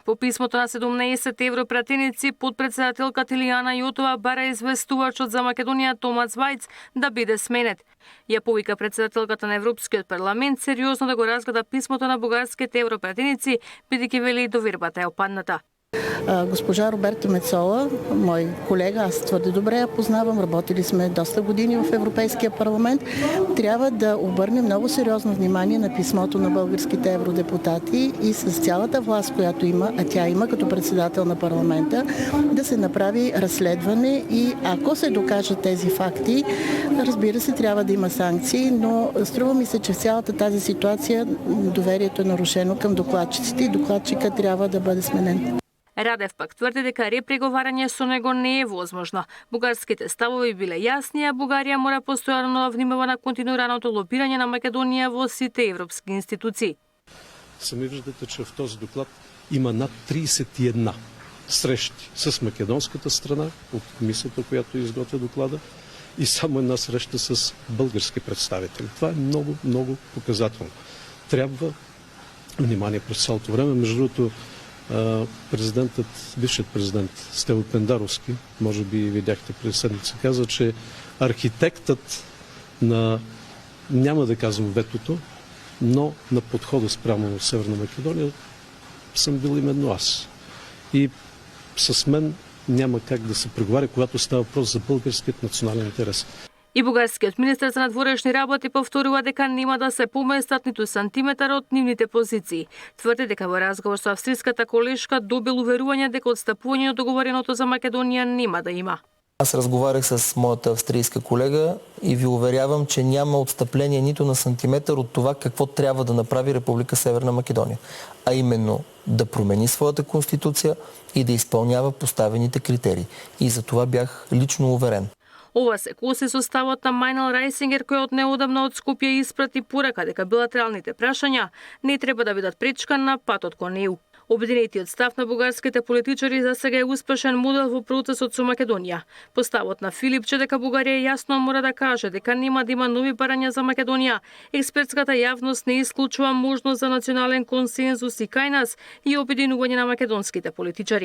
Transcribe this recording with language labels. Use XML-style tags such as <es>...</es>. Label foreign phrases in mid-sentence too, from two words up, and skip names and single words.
<mk>По писмото на 17 европратеници, подпредседателката Илијана Јотова бара известувачот за Македонија Томас Вајц да биде сменет. Ја повика председателката на Европскиот парламент сериозно да го разгледа писмото на бугарските европратеници, бидејќи вели довербата е опадната.</mk> <bg>Госпожа Роберта Мецола, мой колега, аз твърде добре я познавам, работили сме доста години в Европейския парламент, трябва да обърне много сериозно внимание на писмото на българските евродепутати и с цялата власт, която има, а тя има като председател на парламента, да се направи разследване и ако се докажат тези факти, разбира се, трябва да има санкции, но струва ми се, че в цялата тази ситуация доверието е нарушено към докладчиците и докладчика трябва да бъде сменен.</bg> <mk>Радев пак тврди дека репреговарање со него не е возможно. Бугарските ставови биле јасни, а Бугарија мора постојано да внимава на континуираното лобирање на Македонија во сите европски институции.</mk> <bg>Сами виждате, че в този доклад има над 31 срещи с македонската страна от комисията, която изготвя доклада, и само една среща с български представители. Това е много, много показателно. Трябва внимание през цялото време. Между другото, бившият президент Стево Пендаровски, може би видяхте през седмица, каза, че архитектът на, няма да казвам ветото, но на подхода спрямо Северна Македония съм бил именно аз. И с мен няма как да се преговаря, когато става въпрос за българският национален интерес.</bg> <mk>И бугарскиот министер за надворешни работи повторува дека нема да се поместат ниту сантиметар од нивните позиции. Тврди дека во разговор со австриската колешка добил уверување дека отстапување од договореното за Македонија нема да има.</mk> <bg>Аз разговарях с моята австрийска колега и ви уверявам, че няма отстъпление нито на сантиметър от това какво трябва да направи Република Северна Македония. А именно да промени своята конституция и да изпълнява поставените критерии. И за това бях лично уверен.</bg> <mk>Ова се коси со ставот на Мајнел Рајсингер, кој од неодамна од Скопје испрати порака дека билатералните прашања не треба да бидат пречка на патот кон ЕУ. Обединетиот став на бугарските политичари за сега е успешен модел во процесот со Македонија. По ставот на Филипче дека Бугарија јасно мора да каже дека нема да има нови барања за Македонија, експертската јавност не исклучува можност за национален консензус и кај нас и обединување на македонските политичари.</mk>